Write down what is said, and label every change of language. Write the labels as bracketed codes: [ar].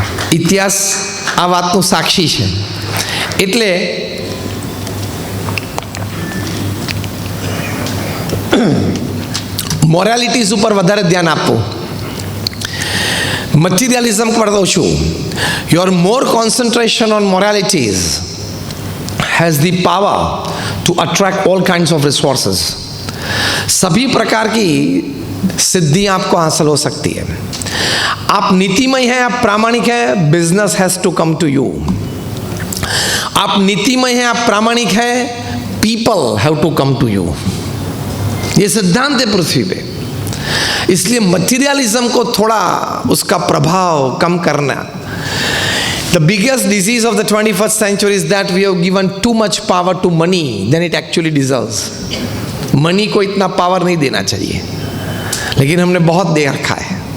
[gu] ઇતિહાસ આ વાતનું સાક્ષી છે. એટલે મોરાલિટીઝ ઉપર વધારે ધ્યાન આપવું. મટીરિયલિઝમ પર ઓછું. [en] Your more concentration on moralities has the power to attract all kinds of resources. [hi] सभी प्रकार की सिद्धियां आपको हासिल हो सकती है. आप नीतिमय हैं, आप प्रामाणिक हैं, [en] Business has to come to you. [hi] आप नीतिमय हैं, आप प्रामाणिक हैं, [en] People have to come to you. [hi] ये सिद्धांत है पृथ्वी पे. इसलिए मटीरियलिज्म को थोड़ा उसका प्रभाव कम करना. [en] The biggest disease of the 21st century is that we have given too much power to money than it actually deserves. [hi] Money को इतना पावर नहीं देना चाहिए, लेकिन हमने बहुत दे रखा है.